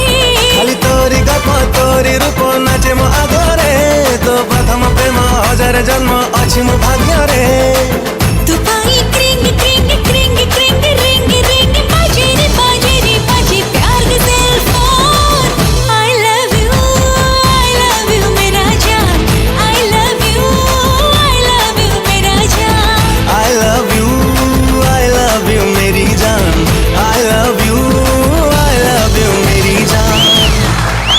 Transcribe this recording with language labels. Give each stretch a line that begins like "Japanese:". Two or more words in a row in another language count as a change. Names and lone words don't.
Odia: ଖାଲି ତୋରି ଗପ ତୋରି ରୂପ ନାଚେ ମୋ ଆଗରେ ତୋ ପ୍ରଥମ ପ୍ରେମ ହଜାର ଜନ୍ମ ଅଛି ମୋ ଭାଗ୍ୟ ରେ
Hindi: तू पाई क्रिंग क्रिंग क्रिंग क्रिंग रिंग रिंग बाजे रे बाजे प्यार दे सेल फोन
English: I love you
Hindi: मेरा जान
English: I love you
Hindi: मेरा जान
English: I love you
Hindi: मेरी जान
English: I love you
Hindi: मेरी जान